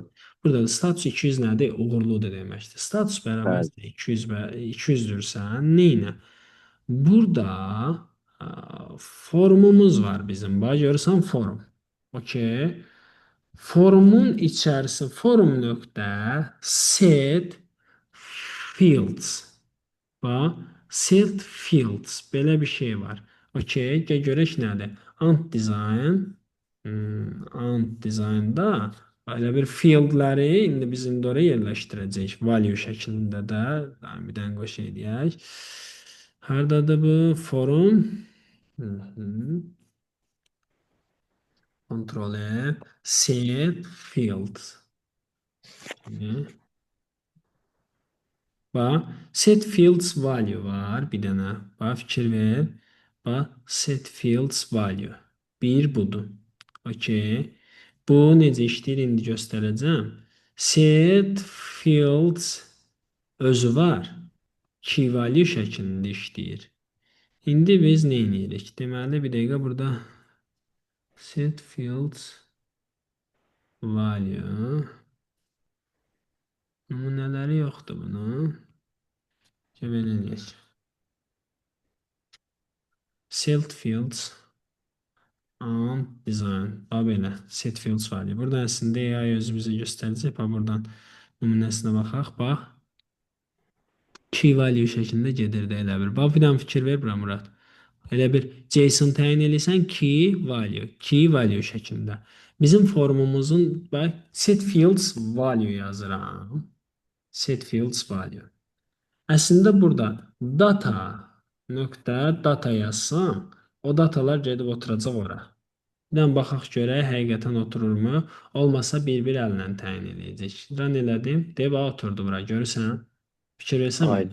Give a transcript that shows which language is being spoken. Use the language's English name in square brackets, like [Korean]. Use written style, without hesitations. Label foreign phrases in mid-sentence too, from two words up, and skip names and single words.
[Azerbaijani] Burada da status 200 nədir? Uğurludur deməkdir. Status Bəli. bərabərsə 200 və 200-dürsə, neynə? Burada formumuz var bizim. Bax görürsən forum. Okey. Forumun içərisi forum nöqtə [English] set fields. [Azerbaijani] Bax, [English] set fields [Azerbaijani] belə bir şey var. Okay, gəl görək nədir? [English] Ant design, ant designda [Azerbaijani] elə bir fieldləri indi biz indi oraya yerləşdirəcəyik. Value şəklində də bir dənə qoş edək. Hardadır bu forum? Hı -hı. Ctrl E, [English] set fields. [Azerbaijani] Bax, [English] set fields value [Azerbaijani] var bir dənə. Bax, fikir ver. Bax, [English] set fields value. [Azerbaijani] Bir budur. Okay. Bu necə işləyir indi göstərəcəm. [English] Set fields [Azerbaijani] özü var. [English] Key value [Azerbaijani] şəklində işləyir. İndi biz nə edirik? Deməli, bir dəqiqə burada [English] set fields value [Azerbaijani] nümunələri yoxdur bunun. Belə eləyək. [English] Set fields and design. [Azerbaijani] Bax belə. [English] Set fields [Azerbaijani] var. Burada əslində AI özü bizə göstərəcək. Bax buradan nümunəsinə baxaq. Bax. [English] Key value [Azerbaijani] şəklində gedir də elə bir. Bax bir dənə fikir ver bura Murad. Elə bir JSON təyin edirsən [English] key value. Key value [Azerbaijani] şəklində. Bizim formumuzun bax [English] set fields value [Azerbaijani] yazıram. [English] Set fields value. [Azerbaijani] Əslində burada data nöqtə data yazsam, o datalar gedib oturacaq ora. Bir dənə baxaq görək, həqiqətən otururmu? Olmasa bir-bir əllə təyin edəcək. Run elədim, deyə bax oturdu bura. Görürsən? Fikir versən bunu.